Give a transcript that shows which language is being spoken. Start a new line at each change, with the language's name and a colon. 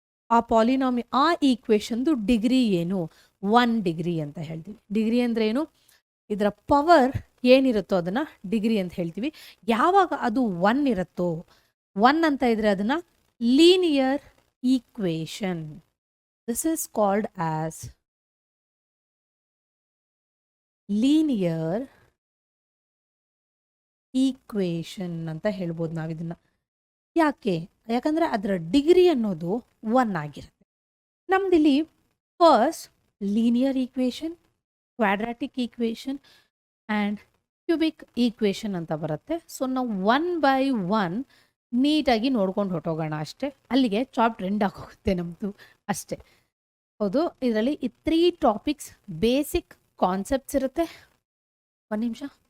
Kannada: ಆ ಆ ಈಕ್ವೇಷನ್ದು ಡಿಗ್ರಿ ಏನು? 1 ಡಿಗ್ರಿ ಅಂತ ಹೇಳ್ತೀವಿ. ಡಿಗ್ರಿ ಅಂದರೆ ಏನು? ಇದರ ಪವರ್ ಏನಿರುತ್ತೋ ಅದನ್ನು ಡಿಗ್ರಿ ಅಂತ ಹೇಳ್ತೀವಿ. ಯಾವಾಗ ಅದು 1 ಇರುತ್ತೋ, 1 ಅಂತ ಇದ್ರೆ ಅದನ್ನು linear equation.
English: This is called as linear equation
Kannada: ಅಂತ ಹೇಳ್ಬೋದು ನಾವು ಇದನ್ನ. ಯಾಕಂದ್ರೆ ಅದರ ಡಿಗ್ರಿ ಅನ್ನೋದು 1 ಆಗಿರುತ್ತೆ. ನಮ್ದಿಲ್ಲಿ first linear equation, quadratic equation and cubic equation ಅಂತ ಬರುತ್ತೆ. ಸೊ ನಾವು 1 by 1 ನೀಟಾಗಿ ನೋಡ್ಕೊಂಡು ಹೊಟ್ಟೋಗೋಣ ಅಷ್ಟೇ. ಅಲ್ಲಿಗೆ ಚಾಪ್ಟರ್ ಎಂಡ್ ಆಗೋಗುತ್ತೆ ನಮ್ಮದು ಅಷ್ಟೇ. ಹೌದು, ಇದರಲ್ಲಿ ಈ 3 ಟಾಪಿಕ್ಸ್ ಬೇಸಿಕ್ ಕಾನ್ಸೆಪ್ಟ್ಸ್ ಇರುತ್ತೆ. 1 ನಿಮಿಷ.